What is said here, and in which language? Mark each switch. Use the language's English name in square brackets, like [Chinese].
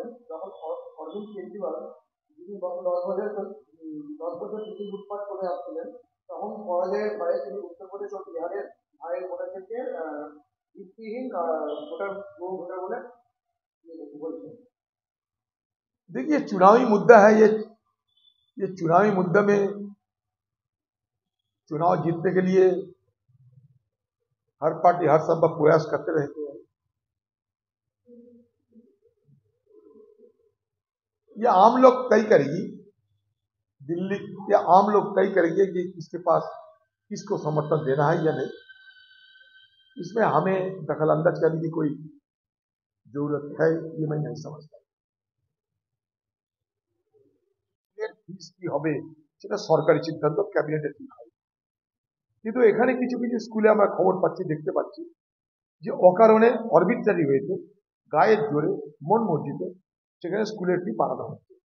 [Bangla] যখন অরবিন্দ কেজরিওয়াল যিনি গত 10 বছর দিল্লি লুটপাট করে আসছিলেন, তখন পরাজয়ের ভয়ে তিনি উত্তরপ্রদেশ ও বিহারের ভাইয়ের ভোটারদেরকে ভিত্তিহীন ভোটার বলে বলছেন। [Hindi] देखिए, चुनावी मुद्दा है ये चुनावी मुद्दा में चुनाव जीतने के लिए हर पार्टी हर संभव प्रयास करते रहते हैं। ये आम लोग तय करेगी, दिल्ली या आम लोग तय करेंगे कि किसके पास किसको समर्थन देना है या नहीं। इसमें हमें दखल अंदाज करने की कोई जरूरत है ये मैं नहीं समझता। [Bangla] ফিস কি হবে সেটা সরকারি সিদ্ধান্ত, ক্যাবিনেটে ঠিক হয়। কিন্তু এখানে কিছু কিছু স্কুলে আমরা খবর পাচ্ছি, দেখতে পাচ্ছি যে অকারণে অরবিট্রারি হয়েছে, গায়ের জোরে মন মর্জিতে সেখানে স্কুলের ফি বাড়ানো হচ্ছে।